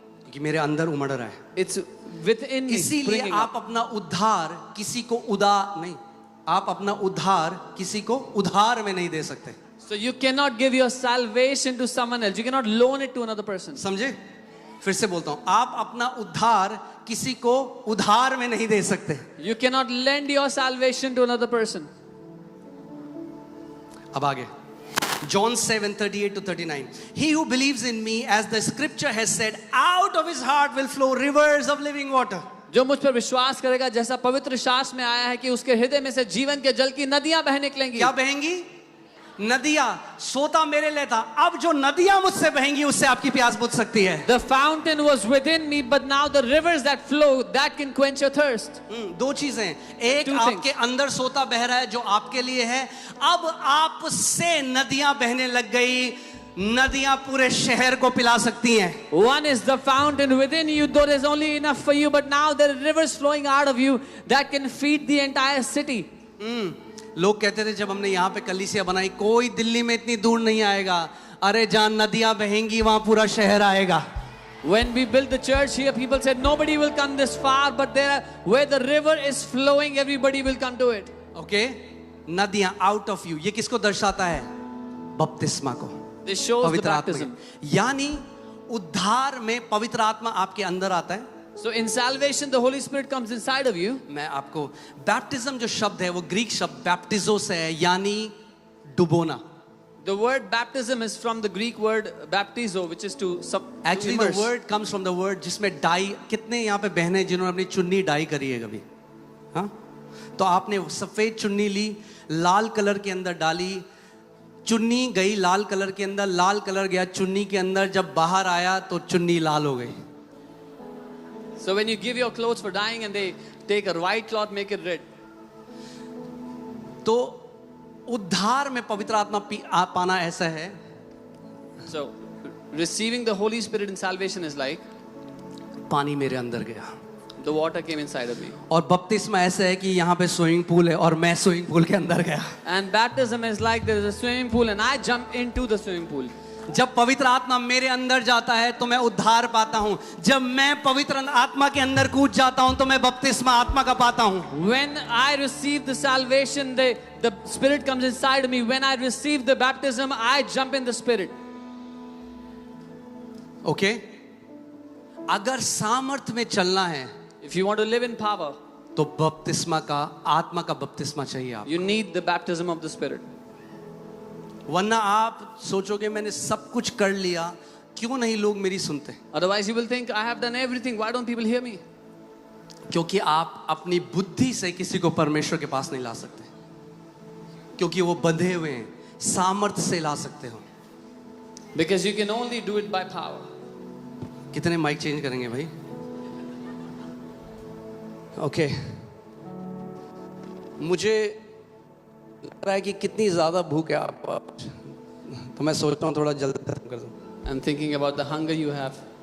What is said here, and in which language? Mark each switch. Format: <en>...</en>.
<hi>क्योंकि मेरे अंदर उमड़ रहा है.</hi> <en>It's within me.</en> <hi>इसीलिए</hi> <en>springing</en> <hi>आप</hi> <en>up.</en> <hi>अपना उद्धार किसी को आप अपना उद्धार किसी को उधार में नहीं दे सकते.</hi> <en>So you cannot give your salvation to someone else. You cannot loan it to another person.</en> <hi>समझे? फिर से बोलता हूं, आप अपना उद्धार किसी को उधार में नहीं दे सकते.</hi> <en>You cannot lend your salvation to another person.</en> <hi>अब आगे</hi> <en>John 7:38-39, he who believes in me, as the scripture has said, out of his heart will flow rivers of living water.</en> <hi>जो मुझ पर विश्वास करेगा, जैसा पवित्र शास्त्र में आया है कि उसके हृदय में से जीवन के जल की नदियां बह निकलेंगी. क्या बहेंगी? नदियां. सोता मेरे लिए था, अब जो नदियां मुझसे बहेंगी उससे आपकी प्यास बुझ सकती है.</hi> <en>The fountain was within me, but now the rivers that flow, that can quench your thirst.</en> <hi>दो चीजें. एक,</hi> <en>Two</en> <hi>आपके</hi> <en>things.</en> <hi>अंदर सोता बह रहा है जो आपके लिए है. अब आपसे नदियां बहने लग गई. नदियां पूरे शहर को पिला सकती हैं.</hi> <en>One is the fountain within you, though there's only enough for you, but now there are rivers flowing out of you that can feed the entire city.</en> <hi>लोग कहते थे जब हमने यहाँ पे कलीसिया बनाई, कोई दिल्ली में इतनी दूर नहीं आएगा. अरे जहाँ नदियां बहेंगी वहां पूरा शहर आएगा.</hi> <en>When we built the church here, people said nobody will come this far, but where the river is flowing, everybody will come to it. Okay?</en> <hi>नदियां</hi> <en>Out of you.</en> <hi>ये किसको दर्शाता है? बपतिस्मा को,</hi> <en>This shows the</en> <hi>पवित्र आत्मा</hi> <en>baptism.</en> <hi>के. यानी उद्धार में पवित्र आत्मा आपके अंदर आता है.</hi> <en>So in salvation, the Holy Spirit comes inside of you.</en> <hi>मैं आपको बैप्टिज्म जो शब्द है वो ग्रीक शब्द बैप्टिजो से है, यानी डुबोना.</hi> <en>The word baptism is from the Greek word baptizo, which is to actually the immerse. Word comes from the word</en> <hi>जिसमें डाई. कितने यहाँ पे बहनें जिन्होंने अपनी चुन्नी डाई करी है कभी? हाँ? तो आपने सफेद चुन्नी ली, लाल कलर के अंदर डाली, चुन्नी गई लाल कलर के अंदर, लाल कलर गया चुन्नी के अंदर, जब बाहर आया तो चुन्नी लाल हो गई.</hi> <en>So when you give your clothes for dyeing and they take a white cloth, make it red.</en> <hi>तो उद्धार में पवित्र आत्मा पाना ऐसा है.</hi> <en>So receiving the Holy Spirit in salvation is like</en> <hi>पानी मेरे अंदर गया.</hi> <en>the water came inside of me.</en> <hi>और बपतिस्मा ऐसा है कि यहाँ पे स्विमिंग पूल है और मैं स्विमिंग पूल के अंदर गया.</hi> <en>And baptism is like there is a swimming pool and I jump into the swimming pool.</en> <hi>जब पवित्र आत्मा मेरे अंदर जाता है तो मैं उद्धार पाता हूँ. जब मैं पवित्र आत्मा के अंदर कूद जाता हूँ तो मैं बपतिस्मा आत्मा का पाता हूँ.</hi> <en>When I receive the salvation, the Spirit comes inside of me. When I receive the baptism, I jump in the Spirit.</en> <hi>Okay अगर सामर्थ में चलना है</hi> <en>If you want to live in power,</en> <hi>तो बपतिस्मा का आत्मा का बपतिस्मा चाहिए आप</hi> <en>you need the baptism of the Spirit.</en> <hi>वरना आप सोचोगे मैंने सब कुछ कर लिया क्यों नहीं लोग मेरी सुनते</hi> <en>Otherwise, you will think, I have done everything. Why don't people hear me?</en> <hi>क्योंकि आप अपनी बुद्धि से किसी को परमेश्वर के पास नहीं ला सकते क्योंकि वो बंधे हुए हैं सामर्थ्य से ला सकते हो</hi> <en>Because you can only do it by power.</en> <hi>कितने माइक चेंज करेंगे भाई ओके मुझे लग रहा है कि कितनी ज़्यादा भूख है आपको तो मैं सोचता हूँ थोड़ा जल्दी खत्म कर दूँ</hi> <en>I'm thinking about the hunger you have.</en>